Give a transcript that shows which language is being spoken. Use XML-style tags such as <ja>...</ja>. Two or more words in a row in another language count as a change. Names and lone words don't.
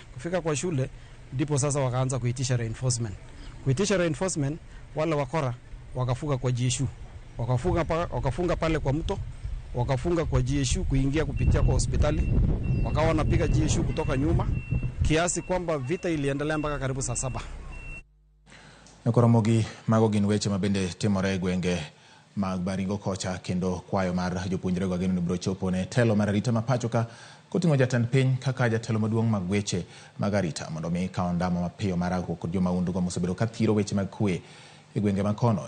<sw>Kufika kwa shule ndipo sasa wakaanza kuitisha reinforcement. Wale wakora wakafunga kwa GSU, wakafunga pale kwa mto, wakafunga kwa GSU kuingia kupitia kwa hospitali, wakawa wanapiga GSU kutoka nyuma kiasi kwamba vita iliendelea mpaka karibu saa 7.</sw> <luo>Ramogi mago gin weche mabende timore e gwenge mag Baringo kocha, kendo kwayo mar jopuonjre go geno ni biro chopo ne telo mar arita ma pachoka koting'o jatend piny kaka jatelo maduong' mag weche mag arita mondo mi kaw ndamo mapiyo mar ago kod jomaundu go mosebedo ka thiro weche mag kwe e gwenge ma kono.</luo>